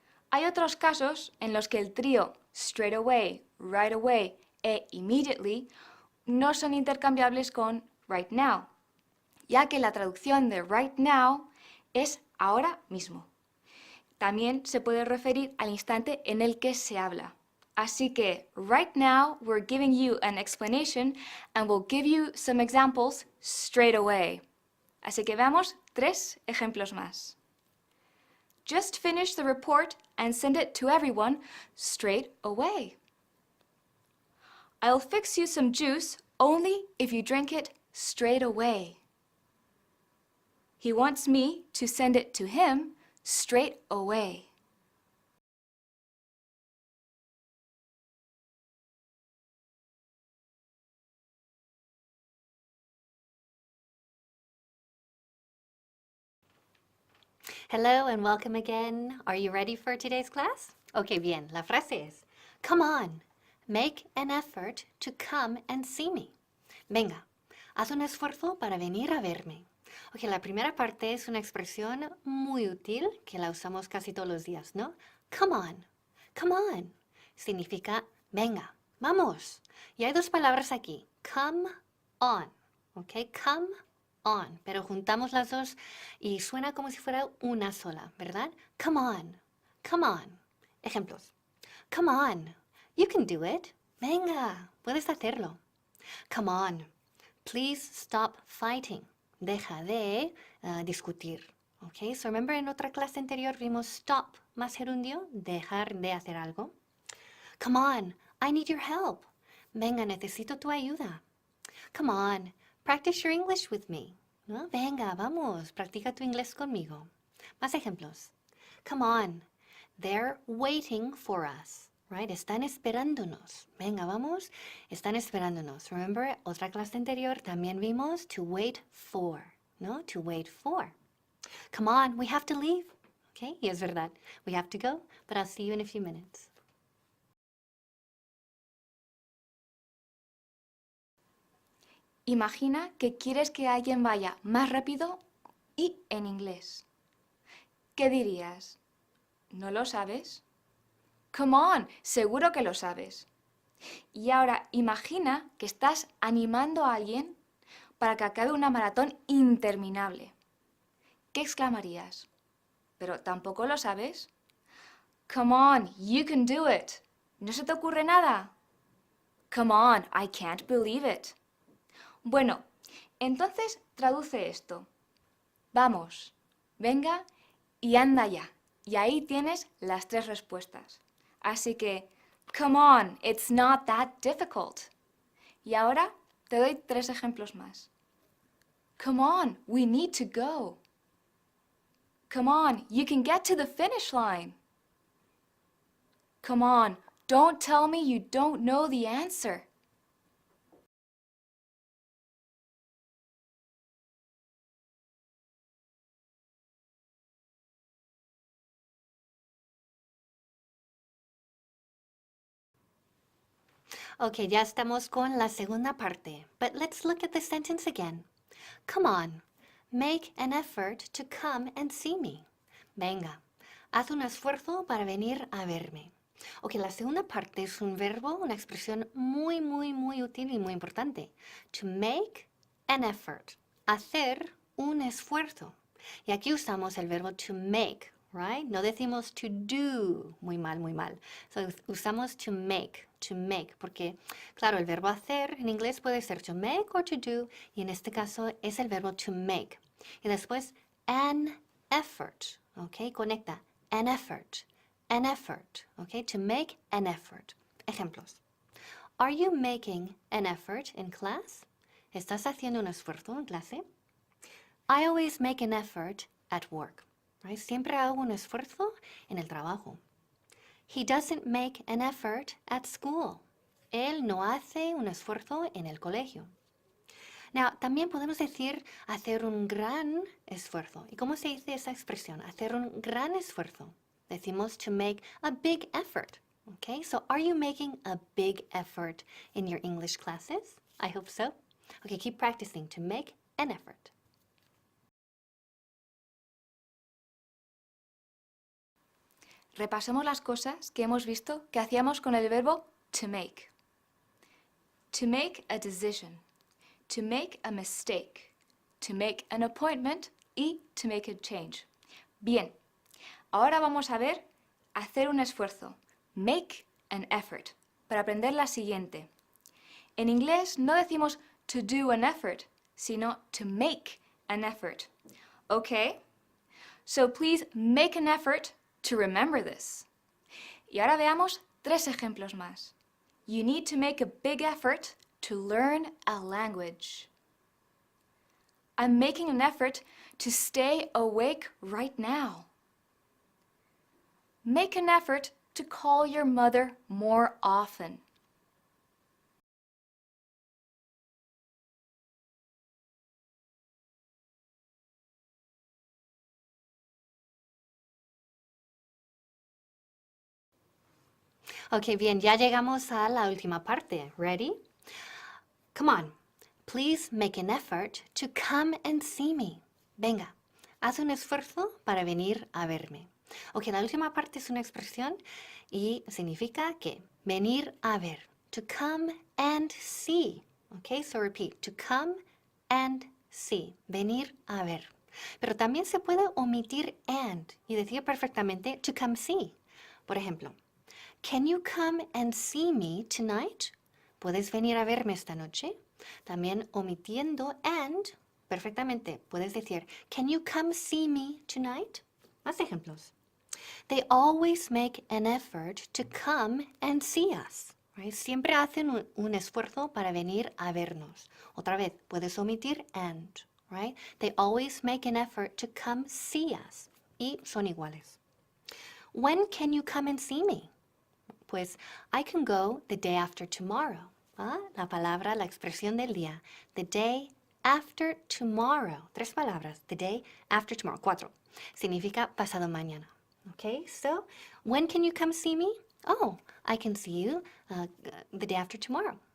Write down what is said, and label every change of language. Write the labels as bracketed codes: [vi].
[es] Hay otros casos en los que el trío straight away, right away e immediately no son intercambiables con right now, ya que la traducción de right now es ahora mismo. También se puede referir al instante en el que se habla. Así que, [en] right now, we're giving you an explanation and we'll give you some examples straight away. [es] Así que veamos 3 ejemplos más. [en] Just finish the report and send it to everyone straight away. I'll fix you some juice only if you drink it straight away. He wants me to send it to him straight away. Hello and welcome again. Are you ready for today's class? Okay, bien. [es] La frase es, [en] come on, make an effort to come and see me. [es] Venga, haz un esfuerzo para venir a verme. Ok, la primera parte es una expresión muy útil que la usamos casi todos los días, ¿no? [en] Come on, come on. [es] Significa venga, vamos. Y hay 2 palabras aquí, come on, ok, come on, pero juntamos las dos y suena como si fuera una sola, ¿verdad? [en] Come on, come on. Ejemplos. Come on, you can do it. [es] Venga, puedes hacerlo. [en] Come on, please stop fighting. [es] Deja de discutir. [en] Okay, so remember [es] en otra clase anterior vimos stop más gerundio, dejar de hacer algo. [en] Come on, I need your help. [es] Venga, necesito tu ayuda. [en] Come on, practice your English with me. [es] ¿No? Venga, vamos, practica tu inglés conmigo. Más ejemplos. [en] Come on, they're waiting for us. [es] Right? Están esperándonos. Venga, vamos. Están esperándonos. Remember, otra clase anterior también vimos to wait for, ¿no? [en] To wait for. Come on, we have to leave. Okay, [es] y es verdad. [en] We have to go, but I'll see you in a few minutes. [es] Imagina que quieres que alguien vaya más rápido y en inglés. ¿Qué dirías? ¿No lo sabes? Come on, seguro que lo sabes. Y ahora imagina que estás animando a alguien para que acabe una maratón interminable. ¿Qué exclamarías? ¿Pero tampoco lo sabes? [en] Come on, you can do it. [es] ¿No se te ocurre nada? [en] Come on, I can't believe it. [es] Bueno, entonces traduce esto. Vamos, venga y anda ya. Y ahí tienes las 3 respuestas. Así que, [en] come on, it's not that difficult. [es] Y ahora te doy 3 ejemplos más. [en] Come on, we need to go. Come on, you can get to the finish line. Come on, don't tell me you don't know the answer. [es] Ok, ya estamos con la segunda parte. [en] But let's look at the sentence again. Come on, make an effort to come and see me. [es] Venga, haz un esfuerzo para venir a verme. Ok, la segunda parte es un verbo, una expresión muy, muy, muy útil y muy importante. [en] To make an effort. [es] Hacer un esfuerzo. Y aquí usamos el verbo to make, right? No decimos to do. Muy mal, muy mal. So, usamos to make, porque, claro, el verbo hacer en inglés puede ser to make or to do, y en este caso es el verbo to make. Y después, an effort, ¿ok? Conecta, an effort, ¿ok? [en] To make an effort. Ejemplos. Are you making an effort in class? [es] ¿Estás haciendo un esfuerzo en clase? [en] I always make an effort at work. Right? [es] Siempre hago un esfuerzo en el trabajo. [en] He doesn't make an effort at school. [es] Él no hace un esfuerzo en el colegio. Now, también podemos decir hacer un gran esfuerzo. ¿Y cómo se dice esa expresión? Hacer un gran esfuerzo. Decimos to make a big effort. [en] Okay, so are you making a big effort in your English classes? I hope so. Okay, keep practicing to make an effort. [es] Repasemos las cosas que hemos visto que hacíamos con el verbo to make. [en] To make a decision, to make a mistake, to make an appointment y to make a change. [es] Bien, ahora vamos a ver hacer un esfuerzo, make an effort, para aprender la siguiente. En inglés no decimos to do an effort, sino to make an effort. Okay? [en] So please make an effort to remember this. [es] Y ahora veamos 3 ejemplos más. [en] You need to make a big effort to learn a language. I'm making an effort to stay awake right now. Make an effort to call your mother more often. [es] Ok, bien, ya llegamos a la última parte. [en] Ready? Come on, please make an effort to come and see me. [es] Venga, haz un esfuerzo para venir a verme. Ok, la última parte es una expresión y significa que venir a ver. [en] To come and see. Ok, so repeat. To come and see. [es] Venir a ver. Pero también se puede omitir and y decir perfectamente to come see. Por ejemplo, [en] can you come and see me tonight? [es] ¿Puedes venir a verme esta noche? También omitiendo and, perfectamente, puedes decir, [en] can you come see me tonight? [es] Más ejemplos. [en] They always make an effort to come and see us. Right? [es] Siempre hacen un esfuerzo para venir a vernos. Otra vez, puedes omitir and. [en] Right? They always make an effort to come see us. [es] Y son iguales. [en] When can you come and see me? Pues, I can go the day after tomorrow. ¿Ah? [es] La palabra, la expresión del día. [en] The day after tomorrow. [es] 3 palabras. [en] The day after tomorrow. 4. [es] Significa pasado mañana. [en] Okay, so when can you come see me? Oh, I can see you the day after tomorrow.